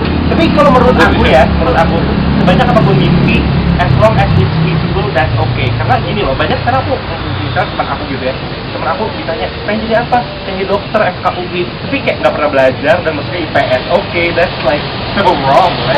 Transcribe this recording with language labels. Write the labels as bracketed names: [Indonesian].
[Indonesian] Tapi kalau menurut aku banyak apapun mimpi, [English] as long as it's feasible, that's okay. [Indonesian] Karena gini loh, banyak sekarang aku, misalnya teman aku gitu ya, temen aku ditanya, pengen jadi apa? Pengen jadi dokter, FKUI, tapi kayak nggak pernah belajar dan maksudnya IPS. [English] Okay, that's like so wrong, right?